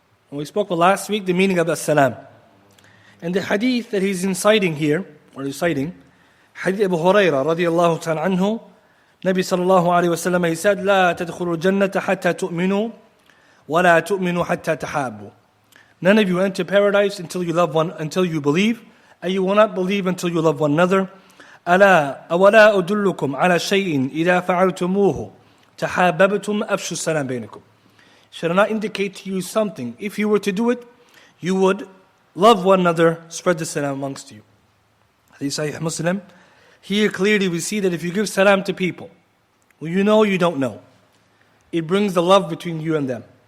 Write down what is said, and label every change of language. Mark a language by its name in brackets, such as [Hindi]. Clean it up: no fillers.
[English] And we spoke last week the meaning of the salam. And the hadith that he's inciting here, or reciting, hadith Abu Hurairah radiyallahu ta'ala anhu, Nabi sallallahu alayhi wa sallam, he said, [Arabic] لا تدخلوا الجنة حتى تؤمنوا ولا تؤمنوا حتى تحابوا. [English] None of you enter paradise until you love one, until you believe, and you will not believe until you love one another. [Arabic] ألا أولا أدلكم على شيء إذا فعلتموه تحاببتم أفشوا السلام بينكم. [English] Should I not indicate to you something? If you were to do it, you would love one another, spread the salam amongst you. Hadith Sahih Muslim. Here clearly we see that if you give salam to people who you know, you don't know, it brings the love between you and them.